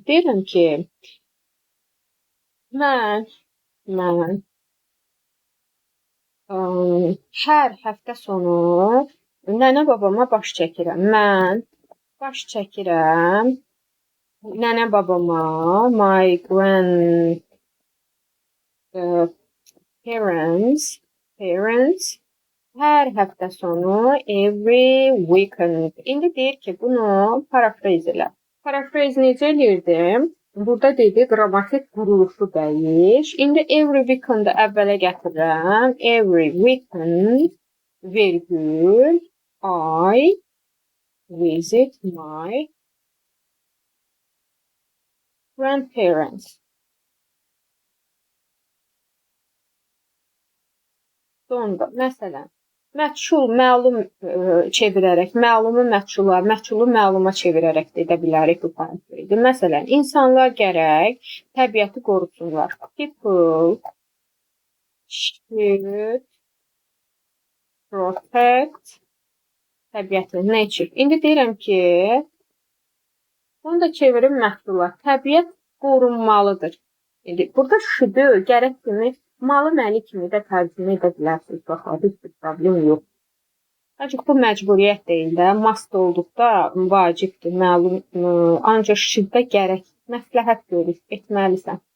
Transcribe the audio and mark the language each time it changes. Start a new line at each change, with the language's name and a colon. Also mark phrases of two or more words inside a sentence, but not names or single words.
Azerbaijani: Deyirəm ki, mən hər həftə sonu nənə babama baş çəkirəm. Mən baş çəkirəm nənə babama,
English: my parents,
Azerbaijani: hər həftə sonu,
English: every weekend.
Azerbaijani: İndi deyir ki, bunu paraphrase elə. Paraphrase necə eləyirdim? Burada dedi, qrammatik quruluşu dəyiş. İndi
English: every weekend-ı
Azerbaijani: əvvələ gətirirəm.
English: Every weekend, virgül, I visit my grandparents.
Azerbaijani: Sonda, məsələn, məchul, məlum çevirərək, məlumu məchula, məchulu məluma çevirərək də edə bilərik bu paraphrase. Məsələn, insanlar gərək təbiəti qorusunlar.
English: People should protect təbiəti, nature.
Azerbaijani: İndi deyirəm ki, bunu da çevirim məchula. Təbiət qorunmalıdır. İndi burada should, gərək kimi, malı məli kimi də tərcümə edə bilərsiniz. Baxın, heç bir problem yox. Ancaq bu məcburiyyət deyil də, must olduqda vacibdir, məlum, ancaq şiddə gərək, məsləhət görür, etməlisən.